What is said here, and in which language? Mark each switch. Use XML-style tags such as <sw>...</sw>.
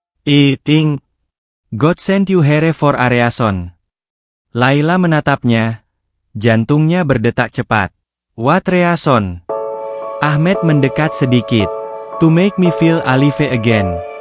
<en>"I think God sent you here for a reason."</en> <id>Laila menatapnya. Jantungnya berdetak cepat.</id> <en>"What reason?"</en> <id>Ahmed mendekat sedikit.</id> <en>"To make me feel alive again."</en>